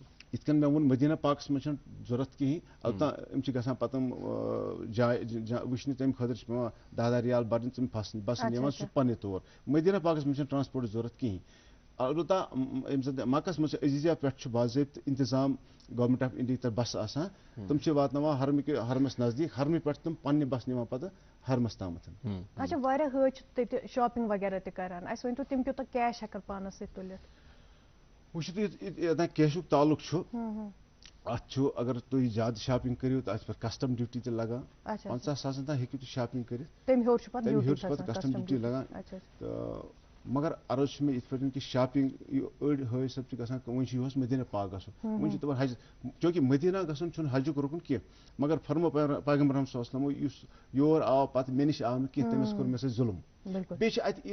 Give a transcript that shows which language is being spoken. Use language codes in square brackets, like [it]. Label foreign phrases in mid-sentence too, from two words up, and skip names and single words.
[ks] یِتھ کٔنۍ مےٚ ووٚن مدیٖنہ پاکس منٛز چھنہٕ ضوٚرتھ کِہینۍ البتہ یِم چھِ گژھان پتہٕ جاے وٕچھنہِ تمہِ خٲطرٕ چھِ پیٚوان 10,000 رِیال بَرٕنۍ تِم بسن یِوان سُہ چھُ پننہِ طور مدیٖنہ پاکس منٛز چھنہٕ ٹرانسپورٹٕچ ضوٚرتھ کِہینۍ البتہ ییٚمہِ ساتہٕ مکس منٛز چھِ عزیٖزیا پٮ۪ٹھ چھُ باضٲبطہٕ انتظام گورمنٹ آف انڈیا طرف بسہٕ آسان تِم چھِ واتناوان حرمس نزدیٖک حرمہِ پٮ۪ٹھ تِم پننہِ بس نِوان پتہٕ حرمس تامتھ اچھا واریاہ حٲج چھِ تَتہِ شاپِنگ وغیرہ تہِ کران اَسہِ ؤنۍتو تِم کوٗتاہ کیش ہٮ۪کن پانس سۭتۍ تُلِتھ وٕچھِو تُہۍ یوٚتانۍ کیشُک تعلُق چھُ ات اگر تھی [ur] زیادہ شاپنگ کرو تو [ks] ات کسٹم ڈیوٹی تہ لگان 50,000 تام ہیٚکِو تُہۍ شاپنگ کٔرِتھ تمہِ ہیوٚر چھُ پتہٕ کسٹم ڈیوٹی لگان تہٕ مگر عرض چھُ مےٚ یِتھ پٲٹھۍ کہِ شاپنگ أڑۍ حٲج صٲب چھِ گژھان وۄنۍ چھُ یِہُس مدیٖنہ پاک گژھُن وۄنۍ چھِ تِمن حج چوٗنٛکہِ مدیٖنہ گژھُن چھُنہٕ حجُک رُکُن کینٛہہ مگر فرمو پیغمبر [ar] صلی اللہ علیہ وسلمو [ks] یُس یور آو پتہٕ مےٚ نِش آو نہٕ کینٛہہ تٔمِس کوٚر مےٚ سۭتۍ ظُلم بیٚیہِ چھِ اَتہِ